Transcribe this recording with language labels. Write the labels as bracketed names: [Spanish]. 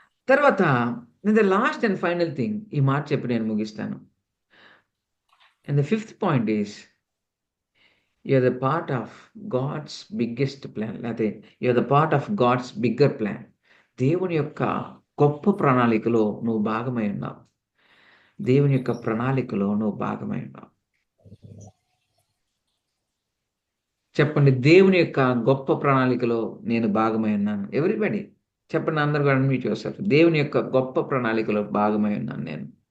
[Telugu] తర్వాత [English] the last and final thing, [Telugu] ఈ మాట చెప్పి నేను ముగిస్తాను. [English] And the fifth point is you're the part of God's biggest plan. లేకపోతే you're the part of God's bigger plan. [Telugu] దేవుని యొక్క గొప్ప ప్రణాళికలో నువ్వు భాగమై ఉన్నావు. దేవుని యొక్క ప్రణాళికలో నువ్వు భాగమై ఉన్నావు. చెప్పండి, దేవుని యొక్క గొప్ప ప్రణాళికలో నేను భాగమై ఉన్నాను. ఎవ్రీబడి చెప్పండి, అందరు కూడా అన్మ్యూట్ చేస్తారు. దేవుని యొక్క గొప్ప ప్రణాళికలో భాగమై ఉన్నాను నేను.